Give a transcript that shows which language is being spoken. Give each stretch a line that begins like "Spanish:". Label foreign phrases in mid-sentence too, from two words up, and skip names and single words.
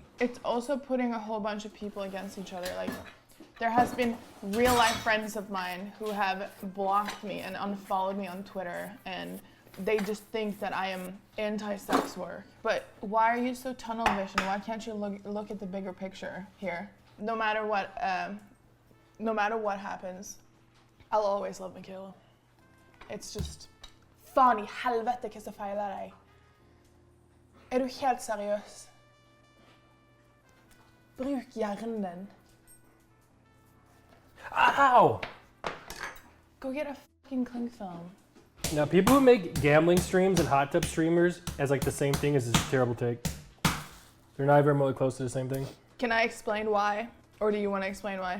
English: It's also putting a whole bunch of people against each other. Like, there has been real life friends of mine who have blocked me and unfollowed me on Twitter, and they just think that I am anti-sex work. But why are you so tunnel vision? Why can't you look at the bigger picture here? No matter what happens, I'll always love Michaela. It's just...
Norwegian: Fan I helvete hva som feiler deg. Er du helt seriøs? Bruk hjernen din.
English: Ow! Go get a fucking cling film. Now, people who make gambling streams and hot tub streamers as like the same thing is a terrible take. They're not even remotely close to the same thing. Can I explain why? Or do you want to explain why?